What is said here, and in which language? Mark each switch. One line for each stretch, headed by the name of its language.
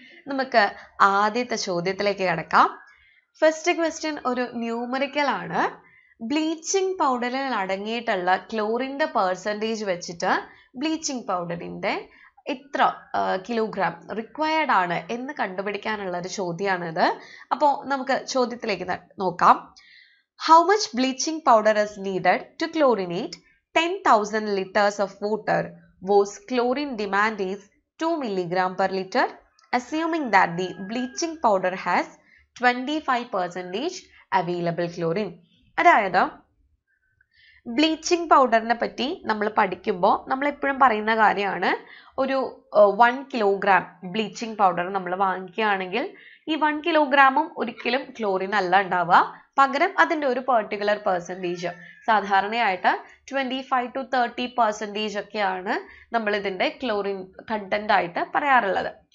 Malayalam: നമുക്ക് ആദ്യത്തെ ചോദ്യത്തിലേക്ക് കടക്കാം. ഫസ്റ്റ് ക്വസ്റ്റ്യൻ ഒരു ന്യൂമറിക്കൽ ആണ്. ബ്ലീച്ചിങ് പൗഡറിൽ അടങ്ങിയിട്ടുള്ള ക്ലോറിന്റെ പെർസെൻറ്റേജ് വെച്ചിട്ട് ബ്ലീച്ചിങ് പൗഡറിന്റെ എത്ര കിലോഗ്രാം റിക്വയർഡ് ആണ് എന്ന് കണ്ടുപിടിക്കാനുള്ള ഒരു ചോദ്യമാണിത്. അപ്പോൾ നമുക്ക് ചോദ്യത്തിലേക്ക് നോക്കാം.
English: How much bleaching powder is needed to chlorinate 10,000 liters of water whose chlorine demand is 2 milligram per liter, assuming that the bleaching powder has 25% available chlorine.
Malayalam: അതായത് ബ്ലീച്ചിങ് പൗഡറിനെ പറ്റി നമ്മൾ പഠിക്കുമ്പോൾ നമ്മൾ എപ്പോഴും പറയുന്ന കാര്യമാണ്, ഒരു 1 കിലോഗ്രാം ബ്ലീച്ചിങ് പൗഡർ നമ്മൾ വാങ്ങിക്കുകയാണെങ്കിൽ ഈ 1 കിലോഗ്രാമും ഒരിക്കലും ക്ലോറിൻ അല്ല ഉണ്ടാവുക, പകരം അതിൻ്റെ ഒരു പെർട്ടിക്കുലർ പെർസെൻറ്റേജ്, സാധാരണയായിട്ട് 25 to 30% ഒക്കെയാണ് നമ്മൾ ഇതിൻ്റെ ക്ലോറിൻ കണ്ടന്റ് ആയിട്ട് പറയാറുള്ളത്.